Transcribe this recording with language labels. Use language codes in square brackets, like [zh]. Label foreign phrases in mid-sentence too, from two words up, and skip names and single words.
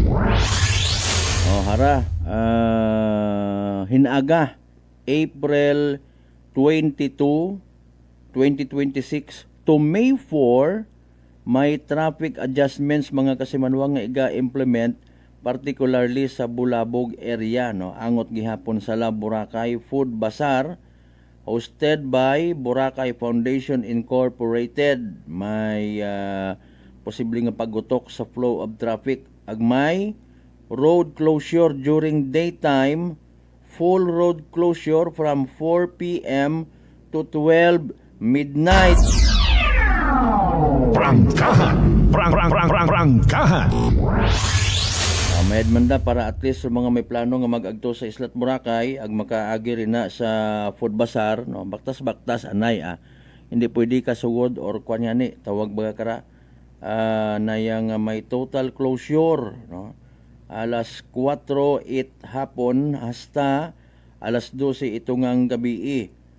[akl] Hara, hinaga April 22, 2026 to May 4, may [en] traffic adjustments [akl] mga kasimanwa nga iga-implement particularly sa Bulabog area, no. Angot gihapon sa Love Boracay Food Bazaar [en] hosted by [akl] Boracay Foundation Incorporated. May posibleng nga pagutok sa [en] flow of traffic. Agmay road closure during daytime, full road closure from 4 p.m. to 12 midnight. [akl] Prangkahan. May admanda para [en] at least [akl] sa mga may plano nga mag-agto sa Islat Boracay ag makaagi rin na sa [en] food bazaar, [akl] no, baktas anay hindi pwede ka sugod or kwanyani tawag baga kara na yang may [en] total closure, [akl] no, alas 4:08 hapon hasta alas 12 itungang gabi.